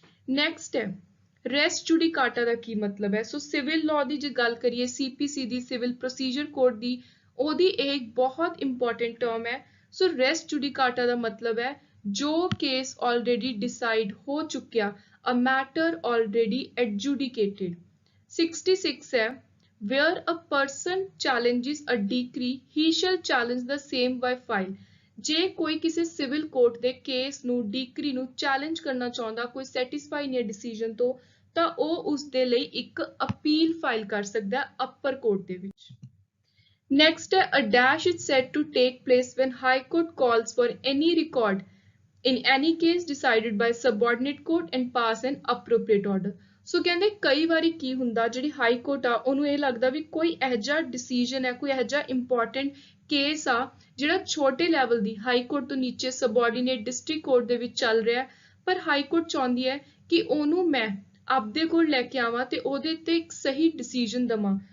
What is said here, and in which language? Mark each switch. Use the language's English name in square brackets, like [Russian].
[Punjabi] Next ਹੈ ਰੈਸ ਜੁਡੀਕਾਟਾ ਦਾ ਕੀ ਮਤਲਬ ਹੈ। ਸੋ ਸਿਵਲ ਲਾਅ ਦੀ ਜੇ ਗੱਲ ਕਰੀਏ CPC ਦੀ ਸਿਵਲ ਪ੍ਰੋਸੀਜਰ ਕੋਡ ਦੀ, ਉਹਦੀ ਇਹ ਬਹੁਤ ਇੰਪੋਰਟੈਂਟ ਟਰਮ ਹੈ। ਸੋ ਰੈਸ ਜੁਡੀਕਾਟਾ ਦਾ ਮਤਲਬ ਹੈ ਜੋ ਕੇਸ ਆਲਰੇਡੀ ਡਿਸਾਈਡ ਹੋ ਚੁੱਕਿਆ, [English] A matter already adjudicated. 66 ਹੈ where a person challenges a decree he shall challenge the same by file। [Punjabi] ਜੇ ਕੋਈ ਕਿਸੇ ਸਿਵਲ ਕੋਰਟ ਦੇ ਕੇਸ ਨੂੰ ਡੀਕਰੀ ਨੂੰ ਚੈਲੰਜ ਕਰਨਾ ਚਾਹੁੰਦਾ, ਕੋਈ ਸੈਟੀਸਫਾਈ ਨਹੀਂ ਹੈ ਡਿਸੀਜਨ ਤੋਂ, ਤਾਂ ਉਹ ਉਸ ਦੇ ਲਈ ਇੱਕ ਅਪੀਲ ਫਾਈਲ ਕਰ ਸਕਦਾ ਹੈ ਅਪਰ ਕੋਰਟ ਦੇ ਵਿੱਚ। ਨੈਕਸਟ ਹੈ [English] a dash is said to take place when high court calls for any record in any case decided by subordinate court and pass an appropriate order। [Punjabi] ਸੋ ਕਹਿੰਦੇ ਕਈ ਵਾਰੀ ਕੀ ਹੁੰਦਾ ਜਿਹੜੀ ਹਾਈ ਕੋਰਟ ਆ ਉਹਨੂੰ ਇਹ ਲੱਗਦਾ ਵੀ ਕੋਈ ਇਹੋ ਜਿਹਾ ਡਿਸੀਜਨ ਹੈ, ਕੋਈ ਇਹੋ ਜਿਹਾ ਇੰਪੋਰਟੈਂਟ ਕੇਸ ਆ ਜਿਹੜਾ ਛੋਟੇ ਲੈਵਲ ਦੀ ਹਾਈ ਕੋਰਟ ਤੋਂ ਨੀਚੇ ਸਬਆਰਡੀਨੇਟ ਡਿਸਟ੍ਰਿਕਟ ਕੋਰਟ ਦੇ ਵਿੱਚ ਚੱਲ ਰਿਹਾ, ਪਰ ਹਾਈ ਕੋਰਟ ਚਾਹੁੰਦੀ ਹੈ ਕਿ ਉਹਨੂੰ ਮੈਂ ਆਪਦੇ ਕੋਲ ਲੈ ਕੇ ਆਵਾਂ ਤੇ ਉਹਦੇ ਤੇ ਇੱਕ ਸਹੀ ਡਿਸੀਜਨ ਦਵਾਂ।